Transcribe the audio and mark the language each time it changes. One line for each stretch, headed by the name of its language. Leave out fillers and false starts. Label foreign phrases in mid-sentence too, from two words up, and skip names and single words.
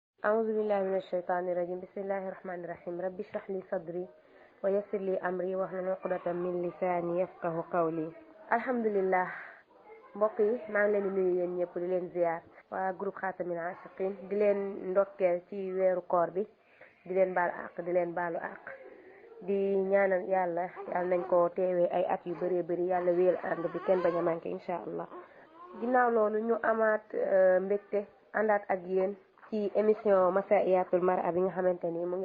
Arabic: أعوذ بالله من الشيطان الرجيم بسم الله الرحمن الرحيم ربي اشرح لي صدري ويسر لي أمري واحلل عقدة من لساني يفقه قولي
Wolof: alhamdulillah mbokk yi maa ngi leen di nuyu yéen ñëpp di leen ziar waa groupe Xaatamin Aashiqiin di leen ndokkeel ci weeru koor bi di leen baalu àq di leen baalu àq di ñaanal yàlla nañ ko teewee ay at yu bëree bëri yàlla wéel ànd bi kenn bañ a manqué
Arabic: إن شاء الله
Wolof: ginnaaw loolu ñu amaat mbégte àndaat ak yéen ci émission Masaiyatul Mar'a bi nga xamante ni mu ngi